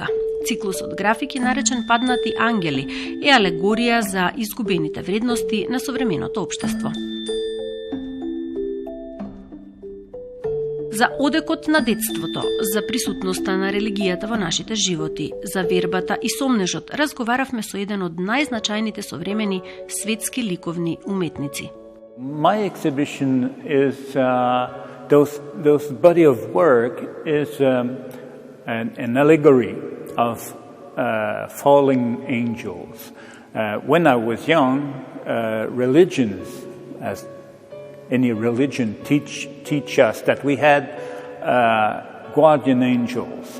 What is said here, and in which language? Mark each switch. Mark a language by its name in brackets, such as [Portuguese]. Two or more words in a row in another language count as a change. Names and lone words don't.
[Macedonian] Циклусот графики, наречен Паднати Ангели, е алегорија за изгубените вредности на современото општество. За одекот на детството, за присутноста на религијата во нашите животи, за вербата и сомнежот, разговаравме со еден од најзначајните современи светски ликовни уметници. [English] My exhibition is those body of work is an allegory of falling angels. When I was young, religions, as any religion, teach us that we had guardian angels.